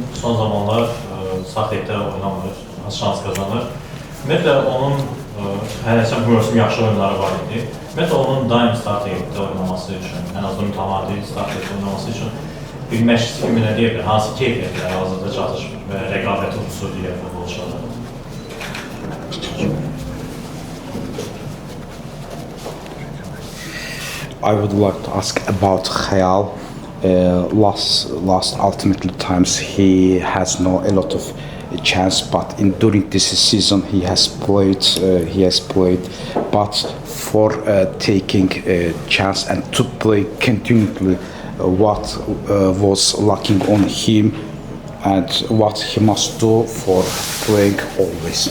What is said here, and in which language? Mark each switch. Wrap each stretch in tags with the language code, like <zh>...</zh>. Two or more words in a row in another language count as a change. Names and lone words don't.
<az>Son zamanlar sağ heyətdə oynamır, az şans qazanır. Ümumiyyətlə, onun hələsən bu mövsüm yaxşı oyunları var idi. Ümumiyyətlə, onun daim start heyətdə oynaması üçün, ən azından mütəmadi start heyətdə oynaması üçün bir məşqçi kimi nə deyə bilir, hansı keyfiyyətlər hazırda çatışmır və rəqabəti unsur deyək futbolçularda?</az> <en>I would like to ask about Khayal. Last ultimately times he has a lot of chance, but during this season he has played, but for taking a chance and to play continually what was lacking on him and what he must do for playing always?</en>